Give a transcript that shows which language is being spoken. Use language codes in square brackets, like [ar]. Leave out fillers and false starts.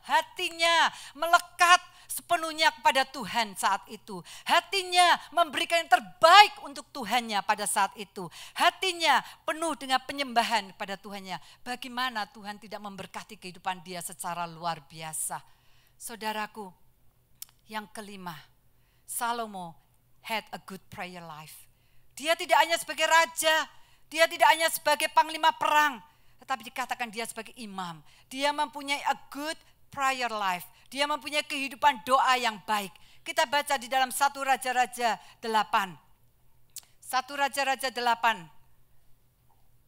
[id] Hatinya melekat sepenuhnya kepada Tuhan saat itu. Hatinya memberikan yang terbaik untuk Tuhannya pada saat itu. Hatinya penuh dengan penyembahan pada Tuhannya. Bagaimana Tuhan tidak memberkati kehidupan dia secara luar biasa. Saudaraku, yang kelima, [en] Salomo had a good prayer life. [id] Dia tidak hanya sebagai raja, dia tidak hanya sebagai panglima perang, tetapi dikatakan dia sebagai imam. Dia mempunyai [en] a good prayer life. [id] Dia mempunyai kehidupan doa yang baik. Kita baca di dalam 1 Raja-Raja 8. 1 Raja-Raja 8.